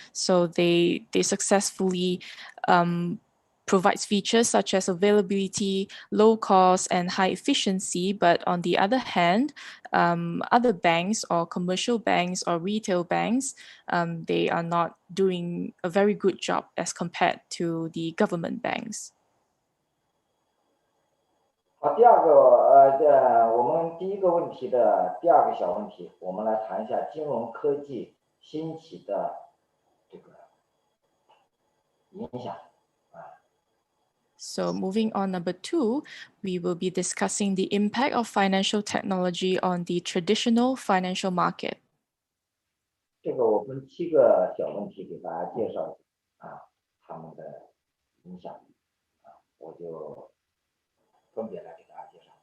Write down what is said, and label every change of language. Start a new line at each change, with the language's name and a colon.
English: So they successfully provides features such as availability, low cost, and high efficiency. But on the other hand, other banks or commercial banks or retail banks, they are not doing a very good job as compared to the government banks.
Chinese: 好，第二个我们第一个问题的第二个小问题，我们来谈一下金融科技兴起的这个影响。
English: So moving on, number 2, we will be discussing the impact of financial technology on the traditional financial market.
Chinese: 这个我分7个小问题给大家介绍一下他们的影响我就分别来给大家介绍。